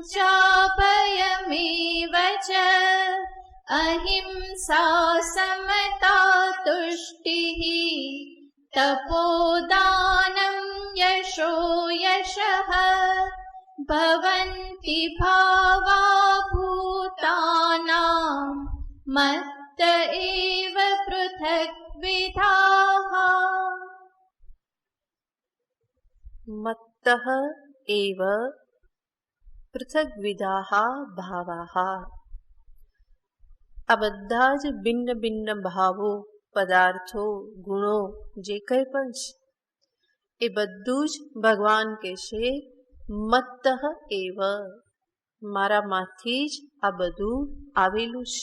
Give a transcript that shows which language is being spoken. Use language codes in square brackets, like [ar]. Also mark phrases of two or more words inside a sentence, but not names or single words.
[sa] चाभयमेव च अहिंसा समता तुष्टिः तपोदानं यशो यशः भवन्ति भावा भूतानां मत्त एव पृथग्विधाः મત્તઃ એવ પૃથગ્વિધાઃ ભાવાઃ. [gu] આ બધા જ ભિન્ન ભિન્ન ભાવો, પદાર્થો, ગુણો જે કંઈ પણ છે, એ બધું જ ભગવાન કહેશે [sa] મત્તઃ એવ, [gu] મારામાંથી જ આ બધું આવેલું છે.